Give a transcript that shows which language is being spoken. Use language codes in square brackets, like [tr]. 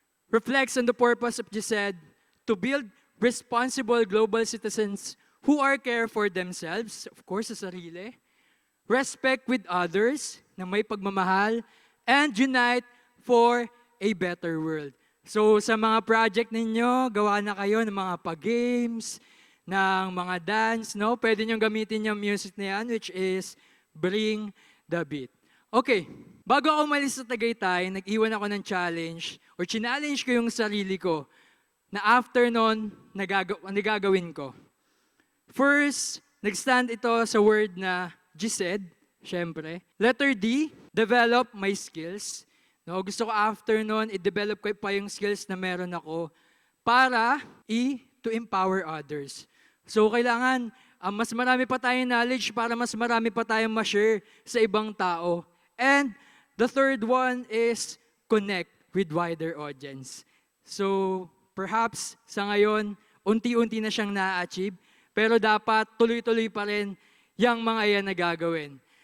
[en] Reflects on the purpose of GSED to build responsible global citizens who are care for themselves, of course [tl] sa sarili, [en] respect with others, [tl] na may pagmamahal, [en] and unite for a better world. [tl] So sa mga project ninyo, gawa na kayo ng mga pag-games, ng mga dance, no? Pwede nyo gamitin yung music na yan, which is Bring the Beat. Okay, bago ako umalis sa Tagaytay, nag-iwan ako ng challenge, or challenge ko yung sarili ko, na after nun, nagagawin ko. First, nag-stand ito sa word na GSED, syempre. [en] Letter D, develop my skills. [tl] No, gusto ko after nun, i-develop ko pa yung skills na meron ako para [en] to empower others. [tl] So, kailangan mas marami pa tayong knowledge para mas marami pa tayong ma-share sa ibang tao. [en] And the third one is connect with wider audience. [tl] So, perhaps sa ngayon, unti-unti na siyang na-achieve, pero dapat tuloy-tuloy pa rin yung mga yan na gagawin.